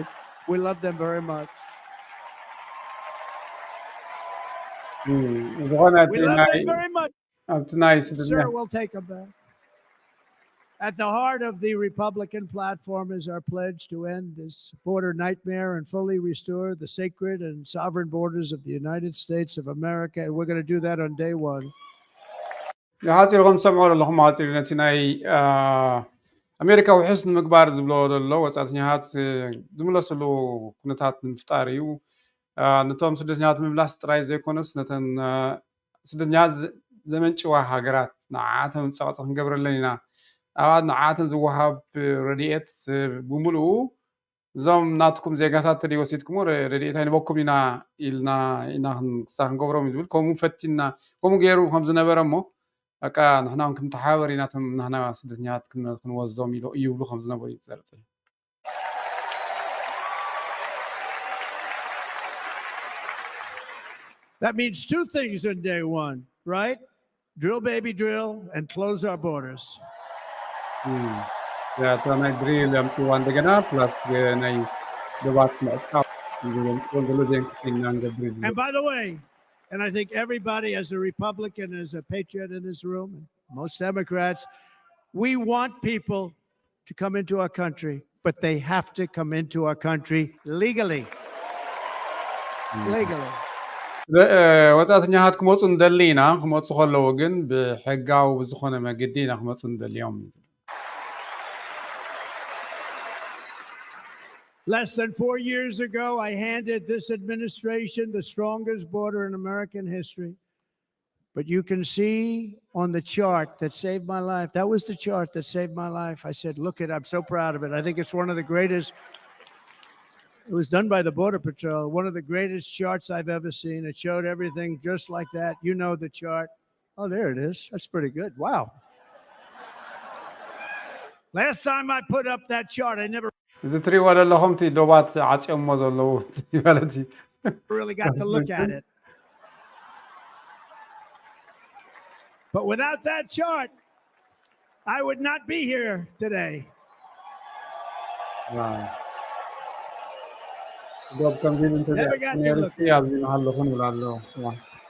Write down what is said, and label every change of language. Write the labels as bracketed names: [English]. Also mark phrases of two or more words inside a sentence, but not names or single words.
[English] We love them very much. We love them very much. Sir, we'll take them back. At the heart of the Republican platform is our pledge to end this border nightmare and fully restore the sacred and sovereign borders of the United States of America. And we're going to do that on day one. [Tigrinya] ሓፂርኩም ሰምዑ ኣለኹም ሓፂር ነቲ ናይ ኣሜሪካ ውሕስ ንምግባር ዝብሎ ዘሎ ወፃእተኛታት ዝምለስሉ ኩነታት ንምፍጣር እዩ ነቶም ስደተኛታት ምምላስ ጥራይ ዘይኮነስ ነተን ስደተኛታት ዘመንጭዋ ሃገራት ንዓዓተን ፀቕጢ ክንገብረለን ኢና ኣብ ንዓዓተን ዝወሃብ ረድኤት ብምሉኡ እዞም ናትኩም ዜጋታት ተወሲድኩሞ ረድኤት ኣይንበኩም ኢና ኢልና ክሳብ ክንገብሮም እዩ ዝብል ከምኡ ፈቲና ከምኡ ገይሩ ከም ዝነበረ እሞ በቃ ንሕና ክንተሓባበር ኢና ቶም ንሕና ስደተኛታት ክንወዞም ይብሉ ከም ዝነበሩ እዩ ዝዘርፅ እዩ [English] That means two things in day one, right? Drill, baby, drill, and close our borders. [Tigrinya] ናይ ድሪል ኣምፅዋ እንደገና ፕላስ ናይ ደባት ምዕቃብ [English] And by the way, and I think everybody as a Republican, as a patriot in this room, and most Democrats, we want people to come into our country, but they have to come into our country legally. Legally. [Tigrinya] ወፃእተኛታት ክመፁ እንደሊ ኢና ክመፁ ከለዉ ግን ብሕጋዊ ብዝኾነ መገዲ ኢና ክመፁ እንደልዮም [English] Less than 4 years ago, I handed this administration the strongest border in American history. But you can see on the chart that saved my life. That was the chart that saved my life. I said, look at it. I'm so proud of it. I think it's one of the greatest. It was done by the Border Patrol. One of the greatest charts I've ever seen. It showed everything just like that. You know the chart. Oh, there it is. That's pretty good. Wow. Last time I put up that chart, I never [Tigrinya] እዚ ትሪእዎ ዘለኹም እቲ ዶባት ዓፂኦሞ ዘለዉ ማለት እዩ [English] really got to look at it. But without that chart, I would not be here today. Wow. Never got to look at it.